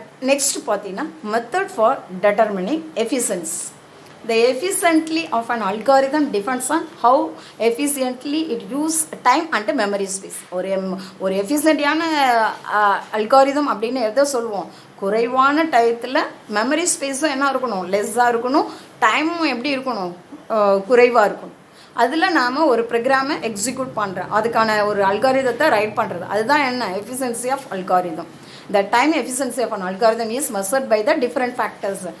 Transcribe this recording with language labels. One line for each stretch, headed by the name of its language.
English: Next
Tamil: பார்த்தீங்கன்னா
English: method for determining efficiency. The efficiency of an algorithm depends on how efficiently it use time and memory space.
Tamil: ஒரு எஃபிஷியன்ட்டான algorithm அப்படின்னு எதை சொல்லுவோம்? குறைவான டயத்தில் மெமரி ஸ்பேஸும் என்ன இருக்கணும் லெஸ்ஸாக இருக்கணும், டைமும் எப்படி இருக்கணும் குறைவாக இருக்கணும். அதில் நாம் ஒரு ப்ரோக்ராமை எக்ஸிக்யூட் பண்ணுறோம், அதுக்கான ஒரு அல்காரிதத்தை ரைட் பண்ணுறது. அதுதான் என்ன efficiency of algorithm.
English: The time efficiency of an algorithm is measured by the different factors.